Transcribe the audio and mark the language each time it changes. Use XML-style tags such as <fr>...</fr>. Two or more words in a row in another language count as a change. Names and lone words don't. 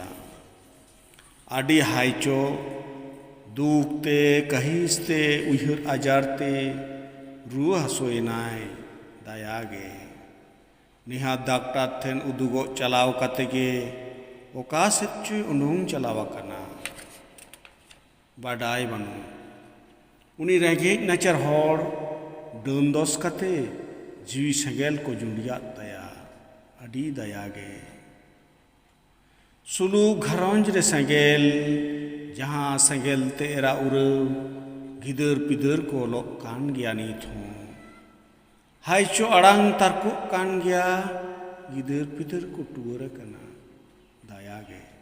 <sat>आडी हाइचो दुखते कहिसते उयहर आजारते रुआ हासुयनाय दायागे। निहा डाक्टर ठेन उदुगो चलाव कतेगे ओका सेच्चुय उनुंग चलावा कना बाडाय बानु। उनी रेंगेज नाचार होड़ डन दोस कते जीवी सेंगेल को जुंडिया दया आडी दयागे। सुलुक घरंज रे सेंगेल जहाँ सेंगेल ते एरा उरव गिदर पिदर को लोग कान गया नीत हों। हाइचो अड़ांग तारकु कान गया गिदर पिदर को टुवर कना दायागे।</sat>